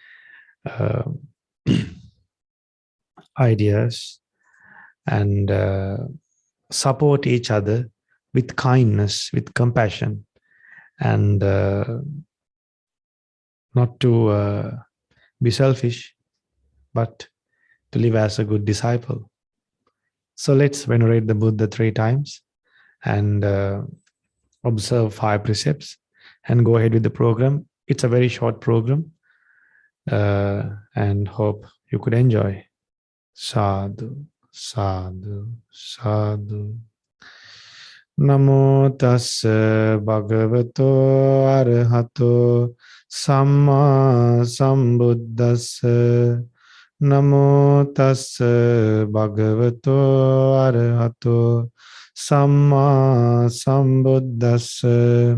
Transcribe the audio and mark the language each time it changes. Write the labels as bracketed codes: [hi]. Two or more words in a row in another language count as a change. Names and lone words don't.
[en] ideas and support each other with kindness, with compassion, and not to be selfish, but to live as a good disciple. So let's venerate the Buddha 3 times and observe 5 precepts and go ahead with the program. It's a very short program, and hope you could enjoy. [pi] Sadhu, sadhu, sadhu. Namo tassa bhagavato arahato samma sambuddhassa. Namo tassa bhagavato arahato samma sambuddhassa.